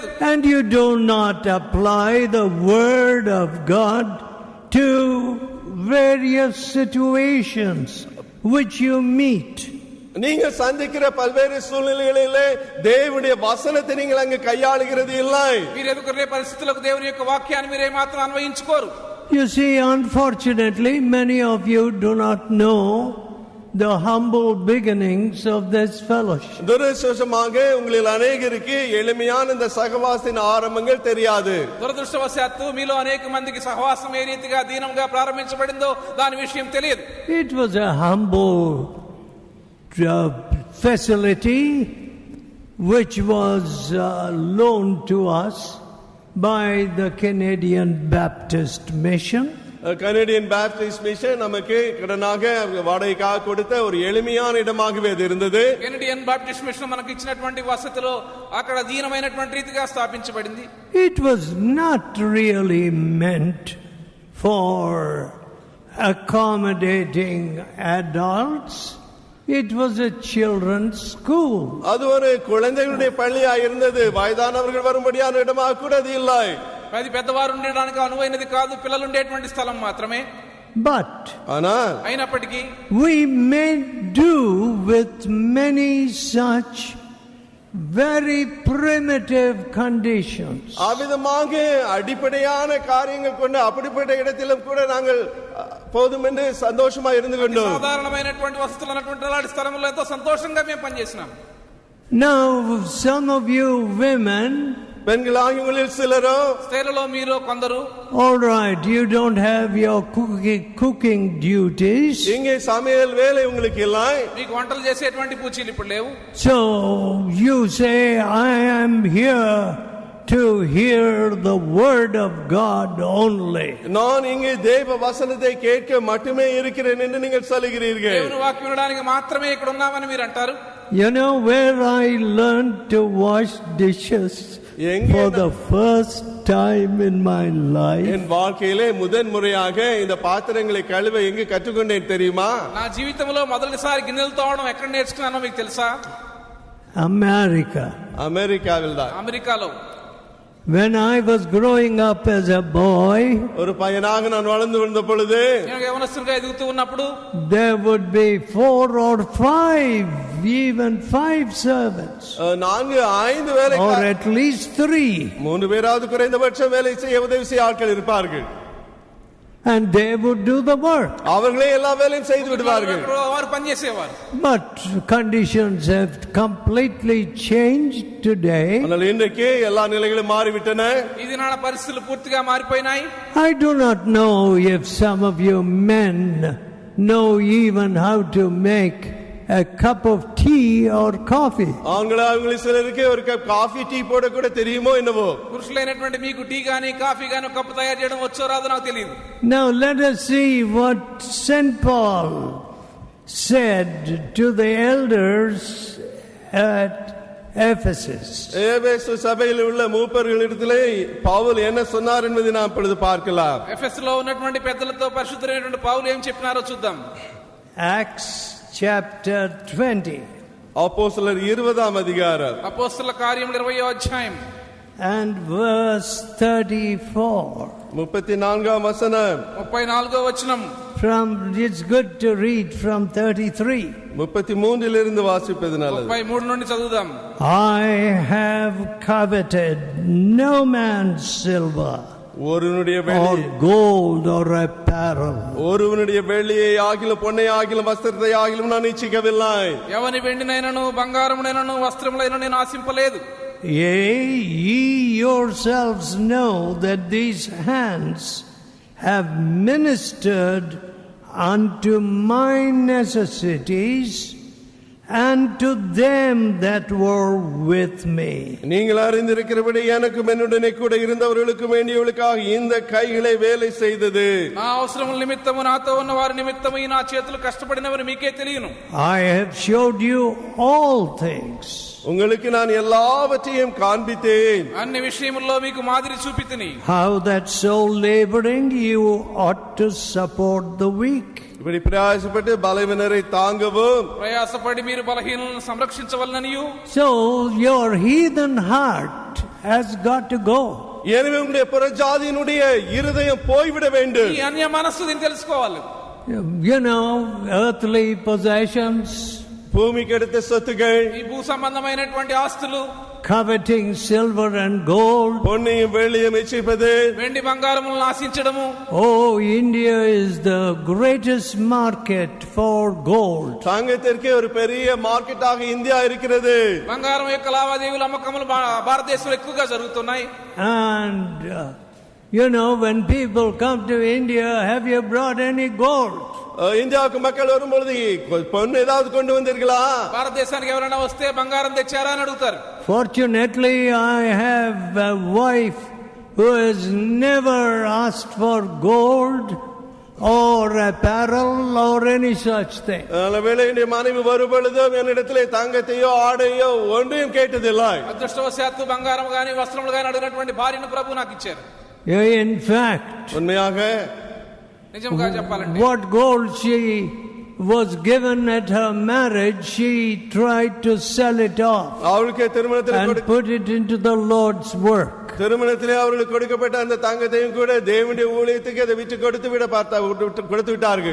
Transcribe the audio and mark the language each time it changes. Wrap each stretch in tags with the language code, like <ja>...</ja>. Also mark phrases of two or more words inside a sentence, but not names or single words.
<en>And you do not apply the word of God to various situations which you meet.</en> <ta>நீங்கள் சந்திக்கிற பல்வேறு சூழ்நிலைகளிலே தேவனுடைய வசனத்தை நீங்கள் அங்கு கையாளுகிறது இல்லை.</ta> <te>మీరు ఎదుర్కొనే పరిస్థితులకు దేవుని యొక్క వాక్యాన్ని మీరే మాత్రం అన్వయించుకోరు.</te> <en>You see, unfortunately, many of you do not know the humble beginnings of this fellowship.</en> <ta>துரதிர்ஷ்டவசமாக உங்களில் அநேகருக்கு எளிமையான இந்த சகவாசத்தின் ஆரம்பங்கள் தெரியாது.</ta> <te>దురదృష్టవశాత్తు మీలో అనేక మందికి సహవాసం ఏ రీతిగా దీనంగా ప్రారంభించబడిందో దాని విషయం తెలియదు.</te> <en>It was a humble facility which was loaned to us by the Canadian Baptist Mission.</en> <ta>கனடியன் பாப்டிஸ்ட் மிஷன் நமக்கு கடனாக வாடகைக்காக கொடுத்த ஒரு எளிமையான இடமாகவே அது இருந்தது.</ta> <te>కెనడియన్ బాప్టిస్ట్ మిషన్ మనకు ఇచ్చినటువంటి వసతిలో అక్కడ దీనమైనటువంటి రీతిగా స్థాపించబడింది.</te> <en>It was not really meant for accommodating adults. It was a children's school.</en> <ta>அது ஒரு குழந்தைகளுடைய பள்ளியாக இருந்தது. வயதானவர்கள் வரும்படியான இடமாக கூட அது இல்லை.</ta> <te>అది పెద్దవారు ఉండడానికి అనువైనది కాదు, పిల్లలు ఉండేటువంటి స్థలం మాత్రమే.</te> <en>But</en> <te>అయినప్పటికీ</te> <en>we made do with many such very primitive conditions.</en> <ta>அவிதமாக அடிப்படையான காரியங்கள் கொண்டு அப்படிப்பட்ட இடத்திலும் கூட நாங்கள் போதும் என்று சந்தோஷமா இருந்து கொண்டோம்.</ta> <te>సాధారణమైనటువంటి వసతులు ఉన్నటువంటి అలాంటి స్థలంలో ఎంతో సంతోషంగా మేము పనిచేస్తున్నాం.</te> <en>Now some of you women,</en> <ta>பெண்களாகிய உங்களில் சிலரோ,</ta> <te>స్త్రీలలో మీలో కొందరు,</te> <en>all right, you don't have your cooking duties.</en> <ta>இங்கே சமையல் வேலை உங்களுக்கு இல்லை.</ta> <te>మీకు వంటలు చేసేటువంటి పూచీలు ఇప్పుడు లేవు.</te> <en>So you say, I am here to hear the word of God only.</en> <ta>நான் இங்கே தேவ வசனத்தை கேட்க மட்டுமே இருக்கிறேன் என்று நீங்கள் சொல்கிறீர்கள்.</ta> <te>దేవుని వాక్యం వినడానికి మాత్రమే ఇక్కడ ఉన్నామని మీరు అంటారు.</te> <en>You know where I learned to wash dishes for the first time in my life?</en> <ta>என் வாழ்க்கையிலே முதன் முறையாக இந்த பாத்திரங்களை கழுவ எங்க கற்றுக்கொண்டேன் தெரியுமா?</ta> <te>నా జీవితంలో మొదటిసారి గిన్నెలు తోమడం ఎక్కడ నేర్చుకున్నానో మీకు తెలుసా? అమెరికాలో.</te> <en>When I was growing up as a boy,</en> <ta>ஒரு பையனாக நான் வளர்ந்து வந்த பொழுது,</ta> <te>యవనస్తునిగా ఎదుగుతూ ఉన్నప్పుడు,</te> <en>there would be 4 or 5, even 5 servants,</en> <ta>4-5 வேலை,</ta> <en>or at least 3.</en> <ta>3 பேராவது குறைந்தபட்சம் வேலை செய்ய உதவி செய்ய ஆட்கள் இருப்பார்கள்.</ta> <en>And they would do the work.</en> <ta>அவர்களே எல்லா வேலையும் செய்து விடுவார்கள்.</ta> <en>But conditions have completely changed today.</en> <ta>ஆனால் இன்றைக்கு எல்லா நிலைகளும் மாறிவிட்டன.</ta> <te>இதனால పరిస్థితులు పూర్తిగా మారిపోయినాయి.</te> <en>I do not know if some of you men know even how to make a cup of tea or coffee.</en> <ta>ஆண்களில் சிலருக்கு ஒரு கப் காபி டீ போட கூட தெரியுமோ என்னவோ.</ta> <te>పురుషులైనటువంటి మీకు టీ గాని కాఫీ గాని ఒక కప్ తయారు చేయడం వచ్చో రాదో నాకు తెలియదు.</te> <en>Now let us see what St. Paul said to the elders at Ephesus.</en> <ta>எபேசு சபையில் உள்ள மூப்பர்களிடத்திலே பவுல் என்ன சொன்னார் என்பதை நாம் இப்பொழுது பார்க்கலாம்.</ta> <te>ఎఫెసులో ఉన్నటువంటి పెద్దలతో పరిశుద్ధుడైనటువంటి పౌలు ఏం చెప్పినారో చూద్దాం.</te> <en>Acts chapter 20.</en> <ta>அப்போஸ்தலர் 20ஆம் அதிகாரம்.</ta> <te>అపోస్తలుల కార్యములు 20వ అధ్యాయం.</te> <en>And verse 34.</en> <ta>34ஆம் வசனம்.</ta> <te>34వ వచనం.</te> <en>It's good to read from 33.</en> <ta>33இலிருந்து வாசிப்பது நல்லது.</ta> <te>33 నుండి చదువుదాం.</te> <en>I have coveted no man's silver,</en> <ta>ஒருவனுடைய</ta> <en>or gold or apparel.</en> <ta>ஒருவனுடைய வெள்ளியை ஆகிலும் பொன்னை ஆகிலும் வஸ்திரத்தை ஆகிலும் நான் இச்சிக்கவில்லை.</ta> <te>ఎవని వెండినైనను బంగారమునైనను వస్త్రములైనను నేను ఆశింపలేదు.</te> <en>Yea, ye yourselves know that these hands have ministered unto my necessities and to them that were with me.</en> <ta>நீங்கள் அறிந்திருக்கிறபடி எனக்கும் என்னுடனே கூட இருந்தவர்களுக்கும் வேண்டியவர்களுக்காக இந்த கைகளை வேலை செய்தது.</ta> <te>నా అవసరముల నిమిత్తము నాతో ఉన్న వారి నిమిత్తము నా చేతులు కష్టపడినవని మీకే తెలియను.</te> <en>I have showed you all things.</en> <ta>உங்களுக்கு நான் எல்லாவற்றையும் காண்பித்தேன்.</ta> <te>అన్ని విషయముల్లో మీకు మాదిరి చూపితిని.</te> <en>How that so laboring you ought to support the weak.</en> <ta>இப்படி பிரயாசப்பட்டு பலவீனரை தாங்கவும்</ta> <te>ప్రయాసపడి మీరు బలహీనులను సంరక్షించవలననియు.</te> <en>So your heathen heart has got to go.</en> <ta>எனவே உங்களுடைய புறஜாதியினுடைய இருதயம் போய்விட வேண்டும்.</ta> <te>ఈ అన్య మనస్సు దీన్ని తెలుసుకోవాలి.</te> <en>You know, earthly possessions,</en> <ta>பூமிக்கு அடுத்த சொத்துகள்,</ta> <te>ఈ భూ సంబంధమైనటువంటి ఆస్తులు,</te> <en>coveting silver and gold.</en> <ta>பொன்னையும் வெள்ளியும் இச்சிப்பது,</ta> <te>వెండి బంగారములను ఆశించడము.</te> <en>Oh, India is the greatest market for gold.</en> <ta>தங்கத்திற்கு ஒரு பெரிய మార్కెటాக ఇండియా இருக்கிறது.</ta> <te>బంగారం యొక్క లావాదేవీలు అమ్మకములు భారతదేశంలో ఎక్కువగా జరుగుతున్నాయి.</te> <en>And you know, when people come to India, have you brought any gold?</en> <ta>இந்தியாவுக்கு மக்கள் வரும்பொழுது பொண்ணு ஏதாவது கொண்டு வந்தீர்களா?</ta> <te>భారతదేశానికి ఎవరైనా వస్తే బంగారం తెచ్చారా అని అడుగుతారు.</te> <en>Fortunately, I have a wife who has never asked for gold or apparel or any such thing.</en> <ta>வேளை என் மனைவி வரும்பொழுதும் என்னிடத்திலே தங்கத்தையோ ஆடையோ ஒன்றையும் கேட்டதில்லை.</ta> <te>అదృష్టవశాత్తు బంగారం గాని వస్త్రములు గాని అడిగినటువంటి భార్యను ప్రభు నాకు ఇచ్చారు.</te> <en>In fact,</en> <ta>உண்மையாக</ta> <te>నిజంగా చెప్పాలంటే</te> <en>what gold she was given at her marriage, she tried to sell it off</en> <ta>அவளுக்கு திருமணத்தில்</ta> <en>and put it into the Lord's work.</en> <ta>திருமணத்திலே அவர்களுக்கு கொடுக்கப்பட்ட அந்த தங்கத்தையும் கூட தேவனுடைய ஊழியத்துக்கு அதை விட்டு கொடுத்து விட்டார்கள்.</ta>